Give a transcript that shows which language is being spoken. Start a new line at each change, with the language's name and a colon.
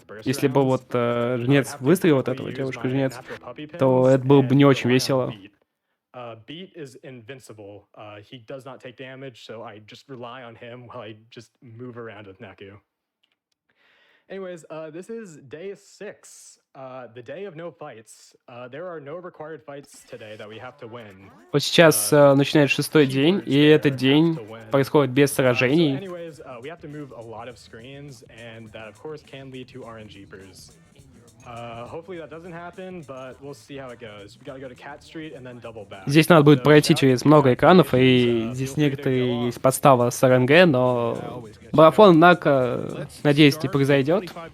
Russian: Если бы вот жнец выстрелил, вот этого девушка-жнец, то это было бы не очень весело.
English: Beat is invincible. He does not take damage, so I just rely on him while I just move around with Naku. Anyways, this is day 6, the day of no fights. There are no required fights today that we have to win.
Russian: Вот сейчас начинается 6-й день, и этот день происходит без сражений.
English: Anyways, we have to move a lot of screens, and that of course can lead to RNGpers. Hopefully that doesn't happen, but we'll see how it goes. We gotta go to Cat Street and then double back.
Russian: Здесь надо будет пройти через много экранов, и здесь некоторые есть подстава с РНГ, но марафон, однако, надеюсь, не произойдет.